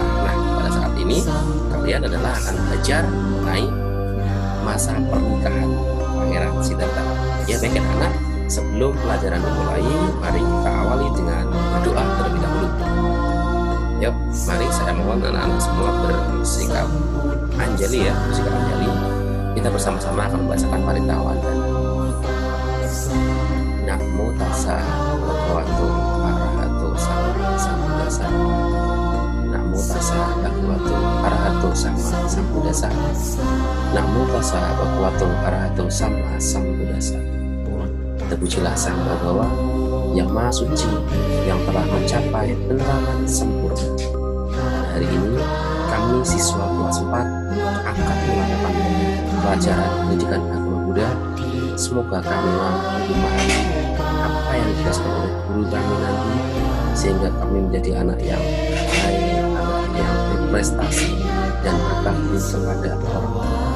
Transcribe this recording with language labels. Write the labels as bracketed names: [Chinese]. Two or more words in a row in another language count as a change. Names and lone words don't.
[Indonesian] Nah, pada saat ini kalian adalah akan belajar mengenai masa pernikahan Pangeran Siddhartha. Ya, baik anak, sebelum pelajaran dimulai, mari kita awali dengan berdoa terlebih dahulu. Yuk, mari saya mohon anak-anak semua bersikap anjali ya, bersikap anjali. Kita bersama-sama akan membacakan [Pali] parita wandana. Namo tassa bhagavato arahato sama sambuddhassa. Namo tassa bhagavato arahato sama sambuddhassa. Namo tassa bhagavato arahato sama sambuddhassa. [Indonesian] Terpujilah Sang Bhagawa yang Maha Suci, yang telah mencapai penerangan sempurna. Hari ini kami siswa kelas 4 akan melakukan pelajaran pendidikan agama Buddha. Semoga kami mampu memahami apa yang dijelaskan oleh guru kami nanti, sehingga kami menjadi anak yang baik, anak yang berprestasi dan berbakti kepada orang tua.